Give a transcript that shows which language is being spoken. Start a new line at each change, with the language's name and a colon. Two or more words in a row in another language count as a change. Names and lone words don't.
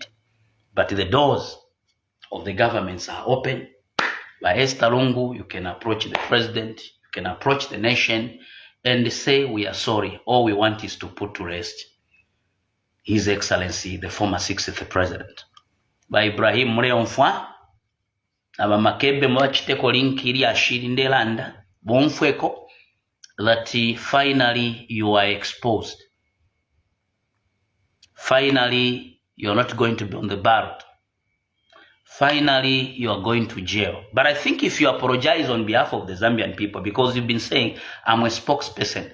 English: But the doors of the governments are open. By Esther Lungu, you can approach the president, you can approach the nation, and say we are sorry. All we want is to put to rest His Excellency, the former 6th President.
Bemba: By Ibrahim Muleonfwa, aba Makebi mwachiteko link ili ashirinde landa, bonfweko,
English: that finally you are exposed. Finally, you're not going to be on the ballot. Finally, you are going to jail. But I think if you apologize on behalf of the Zambian people, because you've been saying, I'm a spokesperson.